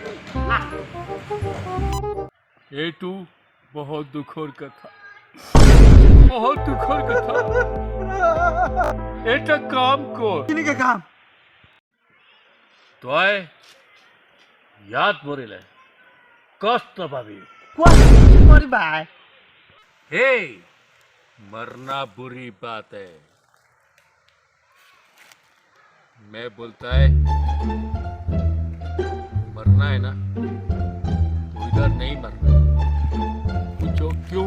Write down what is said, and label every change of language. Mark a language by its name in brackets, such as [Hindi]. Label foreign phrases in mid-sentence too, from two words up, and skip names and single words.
[Assamese] এইটো বহুত দুখৰ কথা বহুত দুখৰ কথা এটা কাম কর কেনেকুৱা কাম তই ইয়াত মৰিলে কষ্ট পাবি কোৱা ভাই [Hindi] हे मरना बुरी बात है मैं बोलता है मरना है ना तो इधर नहीं मरना पूछो क्यों